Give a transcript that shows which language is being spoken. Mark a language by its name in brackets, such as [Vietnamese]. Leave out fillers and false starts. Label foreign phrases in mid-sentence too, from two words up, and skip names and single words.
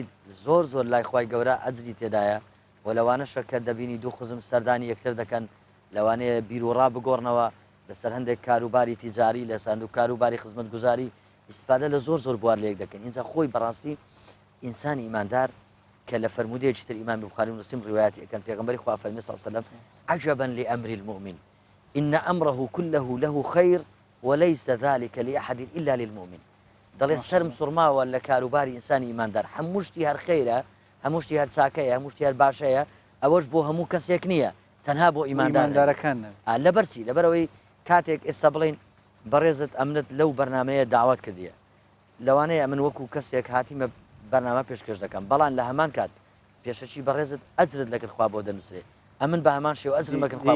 [Central Kurdish] زۆر زۆر لای خوای گەورە ئەجری تێدایە و لەوانەشە کە دەبینی دوو خزم سەردانی یەکتر دەکەن لەوانەیە بیرۆڕا بگۆڕنەوە لەسەر هەندێک کاروباری تیجاری لە سندوق کاروباری خزمەت گوزاری استفادە لە زۆر زۆر بوار لێک دەکەن اینجا خۆی بەڕاستی ئینسانی ئیماندار کە لە فەرمودەیەکی تر ئیمامی بوخاری و مسلم ڕوایەتی ئەکەن پێغەمبەری خوا فەرمی [Arabic] صلی الله علیه و سلم عجبا لأمر المؤمن إن أمره كله له خير وليس ذلك لأحد إلا للمؤمن [Central Kurdish] دەڵێ سەرم سوڕماوە لە کاروباری ئینسانی ئیماندار هەموو شتی هەر خەیرە هەموو شتی هەر چاکەیە هەموو شتی هەر باشەیە ئەوەش بۆ هەموو کەسێک نییە تەنها بۆ ئیماندارەکان لەبەرچی لەبەرەوەی کاتێک ئێستا بڵین بەڕێزت ئەمنت لەو بەرنمەیە داوات کردیە لەوانەیە من وەکو کەسێک هاتیمە بەرنامە پێشکەش دەکەم بەڵام لە هەمان کات پێشەچی بەڕێزت ئەجرت لەکرد خوا بۆ دەنووسێ ئەمن بە هەمان شێو ئەجرم بکەن خوا بۆ